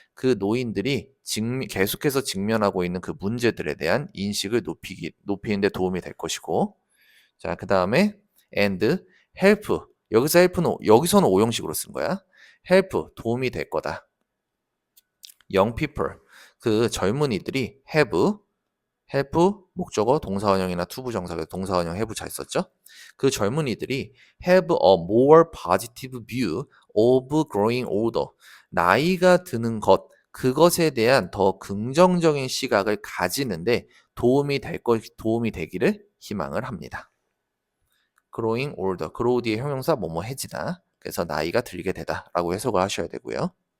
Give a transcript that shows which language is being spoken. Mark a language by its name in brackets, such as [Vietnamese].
[Korean] 그 노인들이 계속해서 직면하고 있는 그 문제들에 대한 인식을 높이는 데 도움이 될 것이고, 자, 그 다음에 and help, 여기서는 오형식으로 쓴 거야. help 도움이 될 거다. young people, 그 젊은이들이 have have 목적어 동사원형이나 투부정사가 동사원형 have 잘 썼죠? 그 젊은이들이 [English] have a more positive view of growing older. [Korean] 나이가 드는 것, 그것에 대한 더 긍정적인 시각을 가지는데 도움이 되기를 희망을 합니다. growing older. grow 뒤에 형용사 뭐뭐해지다. 그래서 나이가 들게 되다라고 해석을 하셔야 되고요.